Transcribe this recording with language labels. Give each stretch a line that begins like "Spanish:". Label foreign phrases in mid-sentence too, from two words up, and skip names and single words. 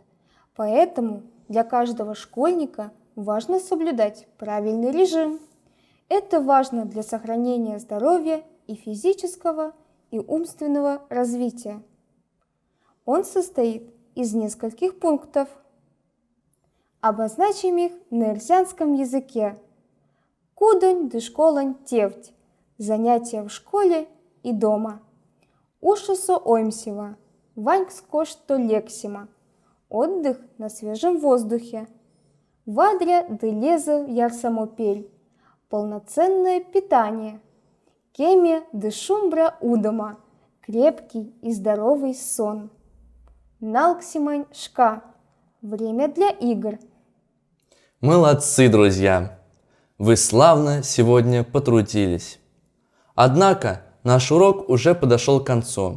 Russian: Поэтому для каждого школьника важно соблюдать правильный режим. Это важно для сохранения здоровья и физического, и умственного развития. Он состоит из нескольких пунктов. Обозначим их на ирзянском языке.
Erzya: Кудонь ды школань тевть.
Russian: Занятия в школе и дома.
Erzya: Ушусо оймсева. Ванькско что лексима.
Russian: Отдых на свежем воздухе.
Erzya: Вадря ды леза ярсамопель.
Russian: Полноценное питание.
Erzya: Кеме ды шумбра удома.
Russian: Крепкий и здоровый сон.
Erzya: Налксимань шка.
Russian: Время для игр. Молодцы, друзья! Вы славно сегодня потрудились. Однако наш урок уже подошел к концу.